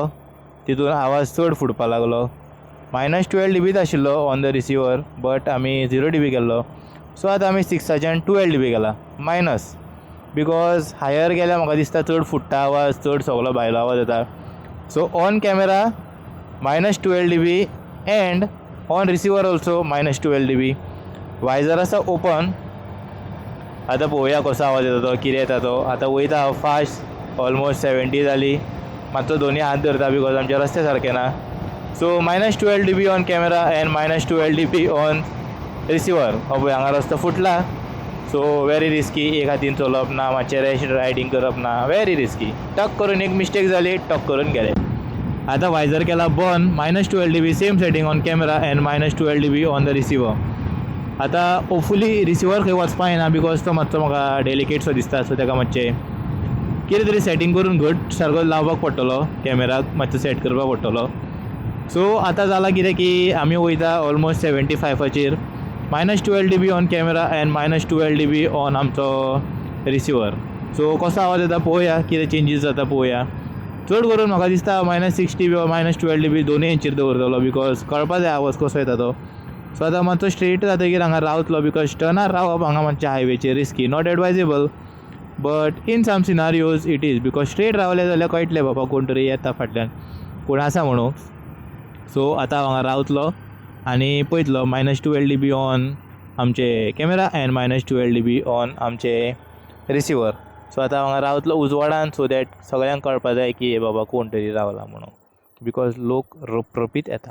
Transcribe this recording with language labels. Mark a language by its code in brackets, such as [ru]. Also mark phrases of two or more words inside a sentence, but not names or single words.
[kok] तितून आवाज चड फुटपाक लागलो. -12 dB आशिल्लो [en] on the receiver but [kok] आमी 0 dB केल्लो. सो आतां आमी 6च्यान 12 dB केला मायनस. [en] because higher [kok] गेल्यार म्हाका दिसता चड फुट्टा आवाज चड सगळो भायलो आवाज येता. [en] So on camera -12 dB and on receiver also -12 dB. [kok] वायजर आसा ओपन. आतां पळोवया कसो आवाज येता तो कितें येता तो. आतां वयता हांव [en] fast almost [kok] 70 जाली. मातसो दोनी हात धरता बिकॉज आमचे रस्ते सारके ना. [en] So -12 dB on camera and -12 dB on receiver. [kok] पळय हांगा रस्तो फुटला. [en] so very risky. [kok] एक हातीन चलोवप ना. मातशें रॅश रायडींग करप ना. [en] very risky. [kok] टक करून एक मिस्टेक जाली. टक करून गेले. आतां वायजर केला बंद. [en] -12 dB same setting on camera and -12 dB on the receiver. [kok] आतां [en] hopefully receiver [kok] खंय वचपाक येना बिकॉज तो मातसो म्हाका डेलिकेट सो दिसता. सो ताका मातशें कितें तरी सेटींग करून घट सारको लावपाक पडटलो. कॅमेराक मातसो सेट करपाक पडटलो. सो आतां जालां कितें की आमी वयता ऑलमोस्ट 75चेर. [en] -12 dB on camera and -12 dB on आमचो रिसिवर. [kok] सो कसो आवाज येता पळोवया. कितें चेंजीस जाता पळोवया. चड करून म्हाका दिसता -6 dB वा -12 dB दोनूय हेंचेर दवरतलो बिकॉज कळपा जाय आवाज कसो येता तो. सो आतां मातसो स्ट्रेट जातकीर हांगा रावतलो बिकॉज टर्नार रावप हांगा मातशें हायवेचेर रिस्की. [en] Not advisable but in some scenarios it is. because straight [kok] रावले जाल्यार कळटलें बाबा कोण तरी येता फाटल्यान कोण आसा म्हणून. सो आतां हांगा रावतलो आनी पळयतलो -12 dB ऑन आमचे [en] camera and -12 dB on [kok] आमचे रिसिवर. सो आतां हांगा रावतलो उजवाडान [en] so that [kok] सगळ्यांक कळपा जाय की हे बाबा कोण तरी रावला म्हणून बिकॉज लोक रपरपीत येता.